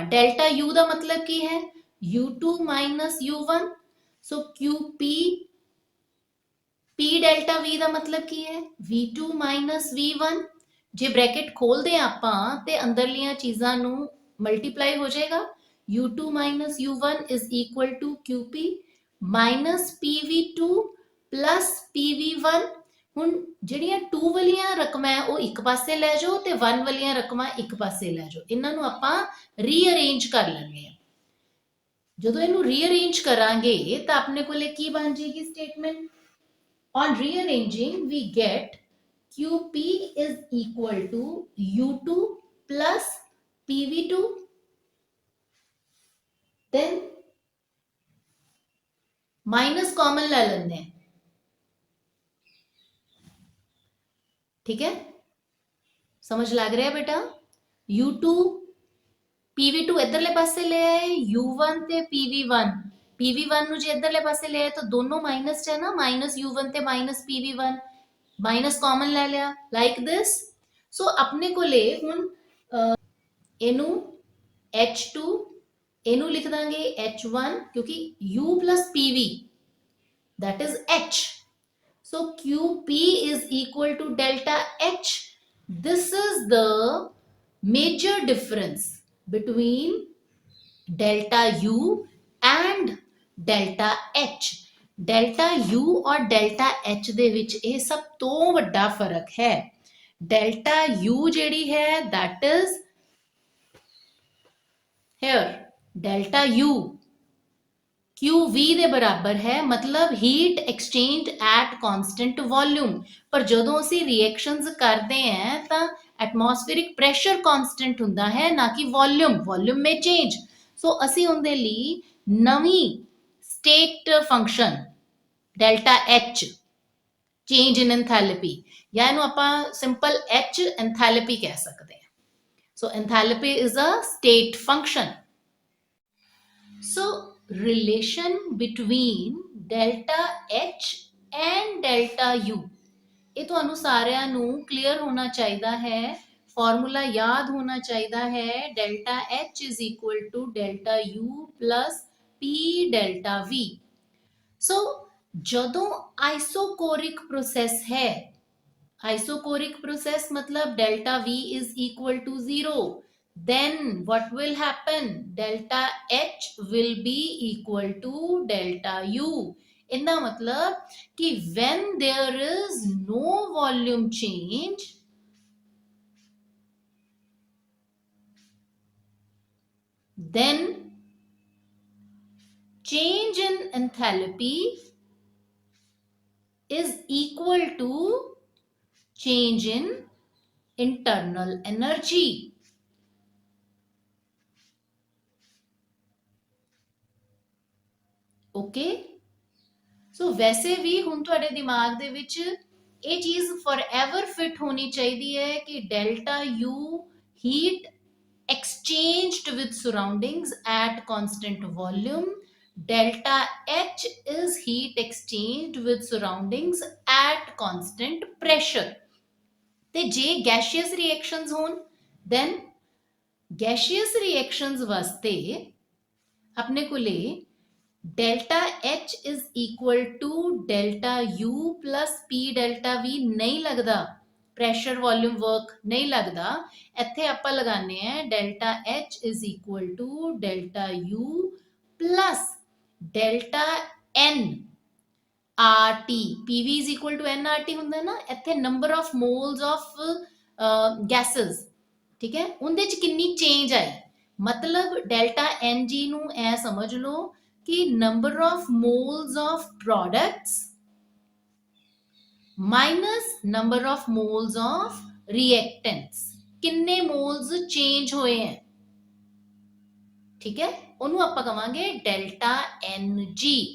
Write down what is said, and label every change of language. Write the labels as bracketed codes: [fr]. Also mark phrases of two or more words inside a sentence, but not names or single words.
[pa] ਡੈਲਟਾ U ਦਾ ਮਤਲਬ ਕੀ ਹੈ, [en] U2 minus U1। [pa] ਸੋ QP, [en] P delta V [pa] ਦਾ ਮਤਲਬ ਕੀ ਹੈ, [en] V2 minus V1। [pa] ਜੇ ਬ੍ਰੈਕਟ ਖੋਲਦੇ ਆ ਆਪਾਂ ਤੇ ਅੰਦਰਲੀਆਂ ਚੀਜ਼ਾਂ ਨੂੰ ਮਲਟੀਪਲਾਈ ਹੋ ਜਾਏਗਾ। [en] U2 minus U1 is equal to QP minus PV2 plus PV1। [pa] ਹੁਣ ਜਿਹੜੀਆਂ 2 ਵਾਲੀਆਂ ਰਕਮਾਂ ਹੈ ਉਹ ਇੱਕ ਪਾਸੇ ਲੈ ਜਾਓ ਤੇ 1 ਵਾਲੀਆਂ ਰਕਮਾਂ ਇੱਕ ਪਾਸੇ ਲੈ ਜਾਓ, ਇਹਨਾਂ ਨੂੰ ਆਪਾਂ ਰੀਅਰੇਂਜ ਕਰ ਲੈਂਦੇ ਆ। ਜਦੋਂ ਇਹਨੂੰ ਰੀਅਰੇਂਜ ਕਰਾਂਗੇ ਤਾਂ ਆਪਣੇ ਕੋਲੇ ਕੀ ਬਣ ਜਾਏਗੀ ਸਟੇਟਮੈਂਟ। [en] On rearranging, we get QP is equal to U2 plus PV2, then minus common [hi] ले लेते हैं, ठीक है, समझ लग रहा है बेटा। [pa] U2 PV2 ਇਧਰਲੇ ਪਾਸੇ ਲੈ ਆਏ, U1 ते PV1, PV1 ਨੂੰ ਜੇ ਇਧਰਲੇ ਪਾਸੇ ਲੈ ਆਏ ਤਾਂ ਦੋਨੋਂ ਮਾਈਨਸ ਚ ਹੈ ਨਾ, ਮਾਈਨਸ U1 ਤੇ ਮਾਈਨਸ PV1, [en] minus common [pa] ਲੈ ਲਿਆ [en] like this. [pa] ਸੋ ਆਪਣੇ ਕੋਲੇ ਹੁਣ ਇਹਨੂੰ H2, ਇਹਨੂੰ ਲਿਖ ਦਾਂਗੇ H1 ਕਿਉਂਕਿ [en] U plus PV that is H। So QP is equal to delta H। This is the major difference between delta U and delta H। [pa] ਡੈਲਟਾ U ਔਰ ਡੈਲਟਾ H ਦੇ ਵਿੱਚ ਇਹ ਸਭ ਤੋਂ ਵੱਡਾ ਫਰਕ ਹੈ। ਡੈਲਟਾ U ਜਿਹੜੀ ਹੈ [en] that is here, [pa] ਡੈਲਟਾ U QV ਦੇ ਬਰਾਬਰ ਹੈ, ਮਤਲਬ [en] heat exchange at constant volume. [pa] ਪਰ ਜਦੋਂ ਅਸੀਂ ਰਿਐਕਸ਼ਨਸ ਕਰਦੇ ਹਾਂ ਤਾਂ [en] atmospheric pressure constant [pa] ਹੁੰਦਾ ਹੈ, ਨਾ ਕਿ ਵੋਲਿਊਮ। [en] volume may change. [pa] ਸੋ ਅਸੀਂ ਉਹਦੇ ਲਈ ਨਵੀਂ [en] state function delta H, change in enthalpy, [pa] ਜਾਂ ਇਹਨੂੰ ਆਪਾਂ [en] simple H enthalpy [pa] ਕਹਿ ਸਕਦੇ ਹਾਂ। [en] so enthalpy is a state function. ਸੋ relation between delta H and delta U, [pa] ਇਹ ਤੁਹਾਨੂੰ ਸਾਰਿਆਂ ਨੂੰ ਕਲੀਅਰ ਹੋਣਾ ਚਾਹੀਦਾ ਹੈ, ਫਾਰਮੂਲਾ ਯਾਦ ਹੋਣਾ ਚਾਹੀਦਾ ਹੈ। [en] delta H is equal to delta U plus P delta V। [pa] ਸੋ ਜਦੋਂ [en] isochoric process है, isochoric process मतलब delta V is equal to 0, then what will happen, delta H will be equal to delta U। [hi] इनका मतलब कि [en] when there is no volume change, then change in enthalpy is equal to change in internal energy। okay, so [pa] ਵੈਸੇ ਭੀ ਹੁਣ ਤੁਹਾਡੇ ਦਿਮਾਗ ਦੇ ਵਿਚ ਯੇ ਚੀਜ਼ ਫੌਰਐਵਰ ਫਿੱਟ ਹੋਣੀ ਚਾਹੀਏ ਹੈ ਕਿ [en] delta U heat exchanged with surroundings at constant volume, delta H is heat exchanged with surroundings at constant pressure। [pa] ਤੇ ਜੇ [en] gaseous reactions [pa] ਹੋਣ [en] then gaseous reactions [pa] ਵਾਸਤੇ ਆਪਣੇ ਕੋਲੇ [en] delta H is equal to delta U plus P delta V [hi] नहीं लगता, [en] pressure volume work [hi] नहीं लगता। [pa] ਇੱਥੇ ਆਪਾਂ ਲਗਾਉਂਦੇ ਆ [en] delta H is equal to delta U plus delta N RT, PV is equal to nRT [pa] ਹੁੰਦਾ ਨਾ, ਇੱਥੇ [en] number of moles of gases, [pa] ਠੀਕ ਹੈ, ਉਹਦੇ ਚ ਕਿੰਨੀ ਚੇਂਜ ਆਈ। ਮਤਲਬ ਡੈਲਟਾ NG ਨੂੰ ਐ ਸਮਝ ਲਓ ਕਿ [en] number of moles of products minus number of moles of reactants, [pa] ਕਿੰਨੇ [en] moles change [pa] ਹੋਏ ਹੈ, ਠੀਕ ਹੈ, ਉਹਨੂੰ ਆਪਾਂ ਕਵਾਂਗੇ ਡੈਲਟਾ NG।